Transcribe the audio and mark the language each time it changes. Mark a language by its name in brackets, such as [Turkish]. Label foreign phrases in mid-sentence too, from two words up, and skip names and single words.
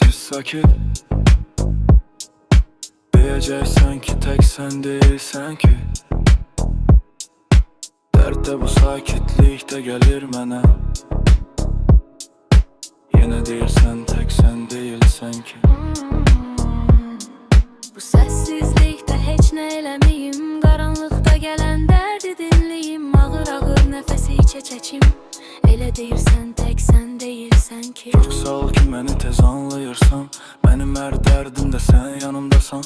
[Azerbaijani] sakit. [Turkish] Diyeceksen ki tek sen değilsen ki. Derde bu sakitlikte gelir mənə. Yine değilsen tek sen değilsen ki. [Azerbaijani] Bu sessizlikdə heç nə eləməyim, qaranlıqda gələn dərdi dinləyim, ağır-ağır nəfəsi içə çəkim. Elə deyirsən tək sən değilsən ki. Çok sağ ol ki məni tez anlayırsan. Mənim hər dərdimdə sən yanımdasan.